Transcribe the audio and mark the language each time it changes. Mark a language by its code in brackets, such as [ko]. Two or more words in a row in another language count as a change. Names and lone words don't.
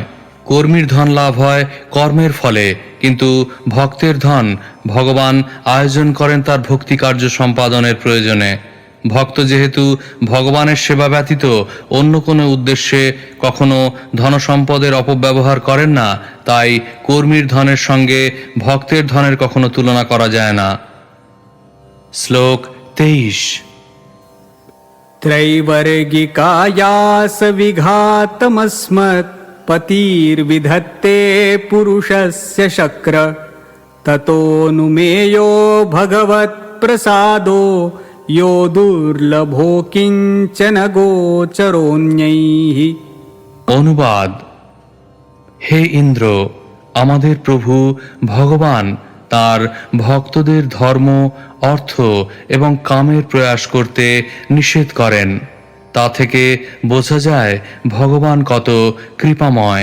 [bn] কর্মীর ধন লাভ হয় কর্মের ফলে, কিন্তু ভক্তের ধন ভগবান আয়োজন করেন তার ভক্তি কার্য সম্পাদনের প্রয়োজনে। ভক্ত যেহেতু ভগবানের সেবা ব্যতীত অন্য কোনো উদ্দেশ্যে কখনো ধনসম্পদের অপব্যবহার করেন না, তাই কর্মীর ধনের সঙ্গে ভক্তের ধনের কখনো তুলনা করা যায় না। শ্লোক 23। [sa] त्रैवर्गिकायास विघातमस्मत् पतिर्विधत्ते पुरुषस्य शक्र ततोऽनुमेयो भगवत्प्रसादो यो दुर्लभो किञ्चन गोचरोऽन्यैः। [bn] অনুবাদ: হে ইন্দ্র, আমাদের প্রভু ভগবান তার ভক্তদের ধর্ম, অর্থ এবং কামের প্রয়াস করতে নিষেধ করেন। তা থেকে বোঝা যায় ভগবান কত কৃপাময়।